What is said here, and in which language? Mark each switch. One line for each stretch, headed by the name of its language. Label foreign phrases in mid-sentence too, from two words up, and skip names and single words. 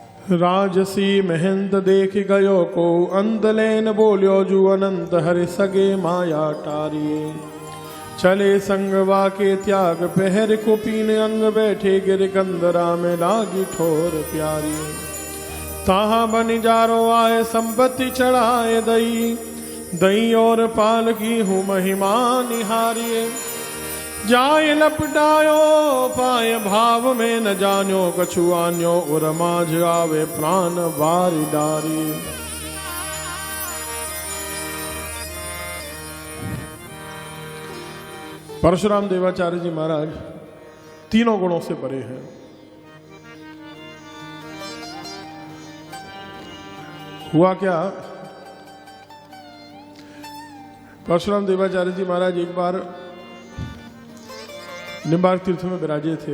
Braj: राजसी महंत देख गयो को अंतलेन बोल्यो जू अनंत हरि सगे माया टारिये। चले संगवा के त्याग पहर कुपीन अंग बैठे गिर कंदरा में लागी ठोर प्यारी। ताहा बनिजारो आए संपत्ति चढ़ाए दई दई और पाल की हूँ महिमा निहारिये। जाय लपटायो पाए भाव में न जान्यो कछु आन्यो उर माझ आवे प्राण बारी डारी।
Hindi: परशुराम देवाचार्य जी महाराज तीनों गुणों से परे हैं। हुआ क्या, परशुराम देवाचार्य जी महाराज एक बार निम्बार्क तीर्थ में विराजे थे।